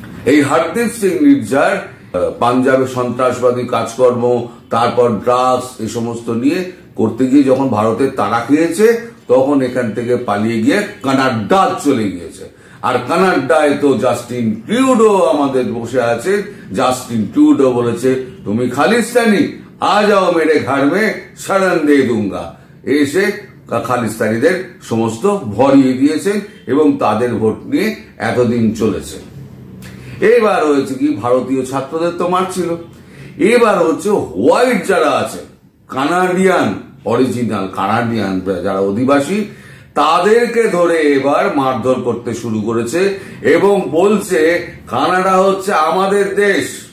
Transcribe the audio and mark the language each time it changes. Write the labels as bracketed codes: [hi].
[bn] এই হরদীপ সিং নির্জার পাঞ্জাবে সন্ত্রাসবাদী কাজকর্ম, তারপর ড্রাগস, এই সমস্ত নিয়ে করতে গিয়ে যখন ভারতের তাড়া খেয়েছে, তখন এখান থেকে পালিয়ে গিয়ে কানাডা চলে গিয়েছে। আর কানাডায় তো জাস্টিন ট্রুডো আমাদের বসে আছে। জাস্টিন ট্রুডো বলেছে, তুমি খালিস্তানি, [hi] आ जाओ मेरे घर में शरण दे दूंगा। [bn] এসে খালিস্তানিদের সমস্ত ভরিয়ে দিয়েছেন এবং তাদের ভোট নিয়ে এতদিন চলেছে। এবার হয়েছে কি, ভারতীয় ছাত্রদের তো মারছিল, এবার হচ্ছে হোয়াইট যারা আছে, কানাডিয়ান, অরিজিনাল কানাডিয়ান যারা অধিবাসী, তাদেরকে ধরে এবার মারধর করতে শুরু করেছে এবং বলছে কানাডা হচ্ছে আমাদের দেশ।